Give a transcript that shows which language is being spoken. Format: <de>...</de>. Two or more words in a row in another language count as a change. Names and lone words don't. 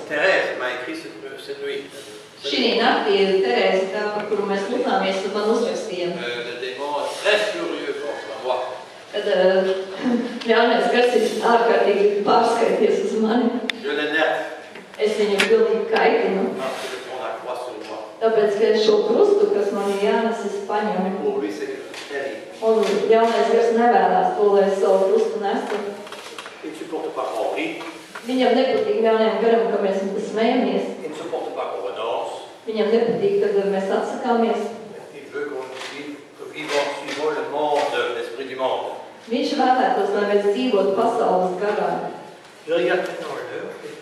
<fr>Thérèse m'a écrit cette nuit.</fr> <lv>Šī naktī Terēze, tā, par kuru mēs lūkāmies, tu man uzrakstījām,</lv> <fr>Le démon est très furieux contre moi.</fr> <lv>kad ļaunais gars ir ārkārtīgi pārskaities uz mani.</lv> <fr>Je l'énerve</fr> <lv>Es viņu pilnīgi kaitinu,</lv> <fr>parce que je prends la croix sur moi.</fr> <lv>tāpēc, ka šo krustu, kas man ir jānes, es paņemu.</lv> <fr>Pour lui, c'est terrible.</fr> <lv>Un ļaunais gars nevēlās to, lai es savu krustu nestu.</lv> <fr>Il ne supporte pas qu'on rie.</fr> <lv>Viņam nepatīk ļaunajam garam, ka mēs smējamies.</lv> <fr>Il ne supporte pas qu'on renonce.</fr> <lv>Viņam nepatīk, kad mēs atsakāmies.</lv> <fr>Il veut que suivons le monde, l'esprit du monde.</fr> <lv>Viņš vēlētos, lai mēs dzīvotu pasaules garā.</lv> <fr>Je regarde maintenant l'heure.</fr>